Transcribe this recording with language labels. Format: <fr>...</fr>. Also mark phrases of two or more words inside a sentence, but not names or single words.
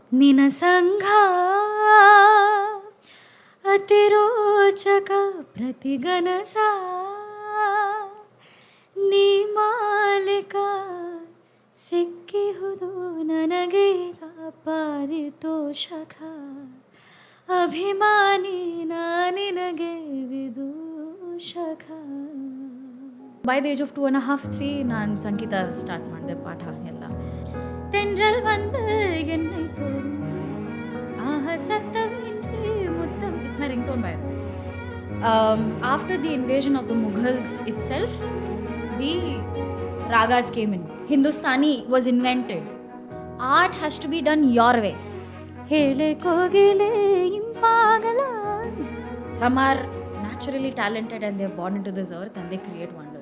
<kn>ನಿನ ಸಂಘ ಅತಿರೋಚಕ ಪ್ರತಿಗನಸ ನೀ ಮಾಲಿಕ ಸಿಕ್ಕಿಹುದು ನನಗೀಗ ಪಾರಿತೋಷಕ ಅಭಿಮಾನಿ ನಾನಿನಗೆ ವಿದೂಷಕ.</kn> <en>by the age of</en> <kn>2.5, 3 ನಾನು ಸಂಗೀತ ಸ್ಟಾರ್ಟ್ ಮಾಡಿದೆ, ಪಾಠ ಎಲ್ಲ.</kn> <ta>தென்றல் வந்து என்னை தொடும் சத்தம் இன்றி முத்தம்.</ta> <en>It's my ringtone by the way. After the invasion of the Mughals itself, the ragas came in. Hindustani was invented. Art has to be done your way.</en> <kn>ಹೇಳೆ ಕೋಗಿಲೆ ಇಂಪಾಗಲ.</kn> <en>Some are naturally talented and they're born into this earth and they create wonders.</en>